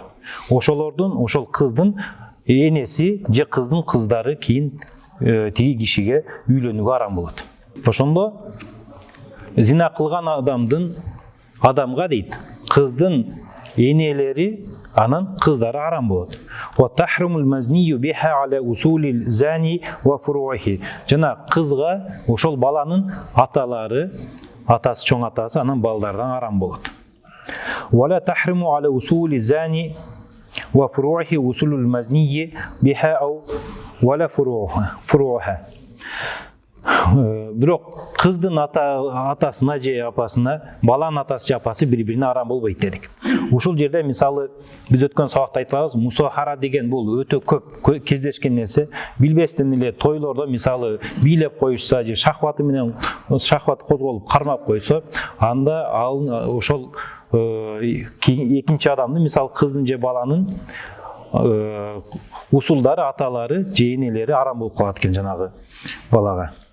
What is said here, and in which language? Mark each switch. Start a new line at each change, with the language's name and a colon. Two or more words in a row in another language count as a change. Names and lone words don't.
Kyrgyz: Ошол кыздын энеси же кыздын кыздары кийин тиги кишиге үйлөнүүгө арам болот. Ошондо зина кылган адамга дейт, кыздын энелери анан кыздары арам болот.
Arabic: وتحرم المزني بها على أصول الزاني وفروعه.
Kyrgyz: Жана кызга ошол баланын аталары, атасы, чоң атасы, анан балдардан арам болот.
Arabic: ولا تحرم على أصول الزاني وفروعه أصول المزني بها أو ولا فروعها.
Kyrgyz: Бирок кыздын атасына же апасына, баланын атасы же апасы бири-бирине арам болбойт дедик. Ушул жерде мисалы биз өткөн сабакта айтканбыз, мусохара деген бул өтө көп кездешкен нерсе. Билбестен эле тойлордо мисалы бийлеп коюшса же шахват козголуп кармап койсо, анда ошол экинчи адамдын, мисалы кыздын же баланын усулдары, аталары же энелери арам болуп калат экен жанагы балага.